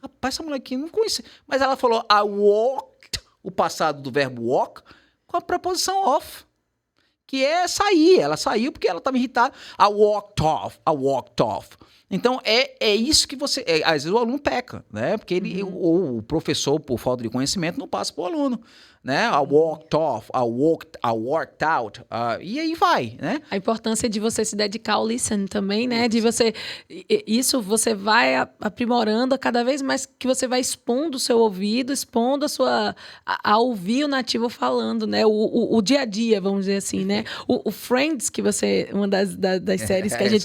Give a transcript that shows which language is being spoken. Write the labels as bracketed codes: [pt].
[pt] Rapaz, essa mulher aqui não conhece. Mas ela falou [en] I walked, [pt] o passado do verbo walk, com a preposição off. Que é sair. Ela saiu porque ela estava irritada. [en] I walked off. [pt] Então, é isso que você... às vezes o aluno peca, né? Porque ou o professor, por falta de conhecimento, não passa para o aluno. Né? [en] I walked off, I worked out. [pt] E aí vai, né? A importância de você se dedicar ao listen também, né? De você... Isso você vai aprimorando cada vez mais, que você vai expondo o seu ouvido, expondo a ouvir o nativo falando, né? O dia a dia, vamos dizer assim, né? O Friends, que você... Uma das séries que a gente...